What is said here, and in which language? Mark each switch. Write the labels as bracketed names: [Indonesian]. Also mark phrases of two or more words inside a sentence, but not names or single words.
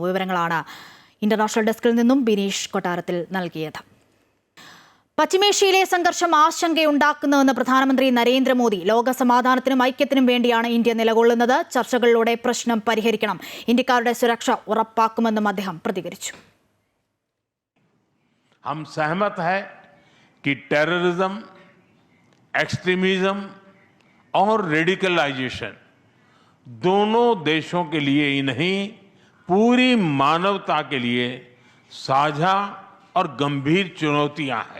[Malayalam] വിവരങ്ങളാണ് ഇന്റർനാഷണൽ ഡെസ്കിൽ നിന്നും ബിനീഷ് കൊട്ടാരത്തിൽ നൽകിയത്. പശ്ചിമേഷ്യയിലെ സംഘർഷം ആശങ്കയുണ്ടാക്കുന്നുവെന്ന് പ്രധാനമന്ത്രി നരേന്ദ്രമോദി. ലോക സമാധാനത്തിനും ഐക്യത്തിനും വേണ്ടിയാണ് ഇന്ത്യ നിലകൊള്ളുന്നത്. ചർച്ചകളിലൂടെ പ്രശ്നം പരിഹരിക്കണം, ഇന്ത്യക്കാരുടെ സുരക്ഷ ഉറപ്പാക്കുമെന്നും അദ്ദേഹം പ്രതികരിച്ചു. [Hindi] हम सहमत है कि टेररिज्म, एक्सट्रीमिज्म और रेडिकलाइजेशन दोनों देशों के लिए ही नहीं, पूरी मानवता के लिए साझा और गंभीर चुनौतियां हैं.